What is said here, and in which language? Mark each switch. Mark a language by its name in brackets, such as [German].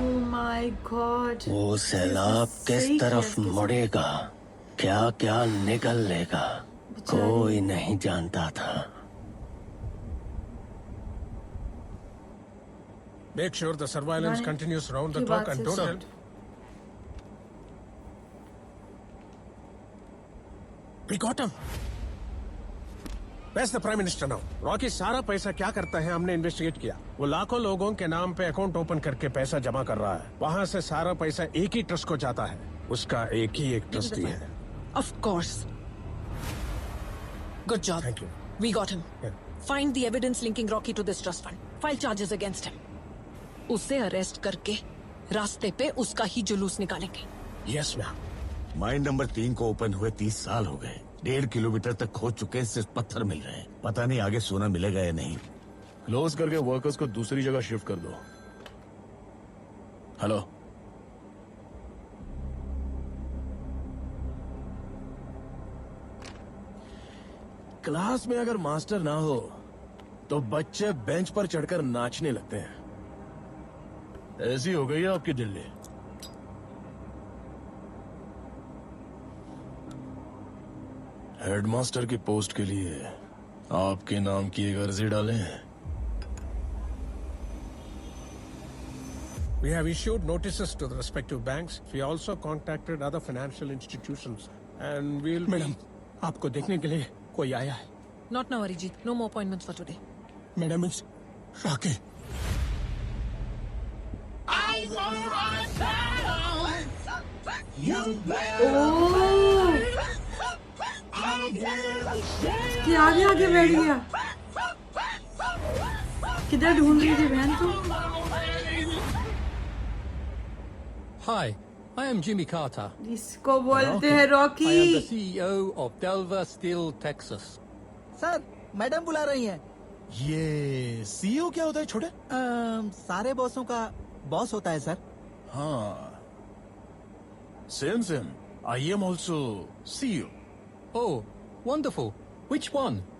[English] my God, [Hindi] वो सैलाब किस तरफ मुड़ेगा, क्या क्या निकल लेगा, कोई नहीं जानता था। [English] Make sure the surveillance continues round the clock and don't tell. We got him. Where's the Prime Minister now? [Hindi] Rocky सारा पैसा क्या करता है हमने इन्वेस्टिगेट किया। वो लाखों लोगों के नाम पे अकाउंट ओपन करके पैसा जमा कर रहा है। वहाँ से सारा पैसा एक ही ट्रस्ट को जाता है। उसका एक ही एक ट्रस्टी है। [English] Of course. Good job. Thank you. We got him. Find the evidence linking Rocky to this trust fund. File charges against him. [Hindi] उसे अरेस्ट करके रास्ते पे उसका ही जुलूस निकालेंगे। [English] Yes, ma'am. [Hindi] माइन नंबर 3 को ओपन हुए 30 साल हो गए। 1.5 किलोमीटर तक खोद चुके, सिर्फ पत्थर मिल रहे हैं। पता नहीं आगे सोना मिलेगा या नहीं। क्लोज करके वर्कर्स को दूसरी जगह शिफ्ट कर दो। हेलो, क्लास में अगर मास्टर ना हो तो बच्चे बेंच पर चढ़कर नाचने लगते हैं। ऐसी हो गई है आपकी दिल्ली। हेडमास्टर की पोस्ट के लिए आपके नाम की एक अर्जी डालें। [English] We have issued notices to the respective banks. We also contacted other financial institutions and we'll. [Hindi] Madam, आपको देखने के लिए कोई आया है। [English] Not now, Arijit. No more appointments for today. Madam, it's Rocky. [Hindi] आगे आगे बैठ गया। किधर ढूंढ रही थी बहन तुम? [English] Hi, I am Jimmy Carter. [Hindi] इसको बोलते हैं [English] I am the Rocky. CEO of Delver Steel, Texas. [Hindi] Sir madam बुला रही हैं। ये सीईओ क्या होता है छोटे? सारे बॉसों का बॉस होता है सर। [English] हाँ, same. I am also CEO. Oh, wonderful. Which one?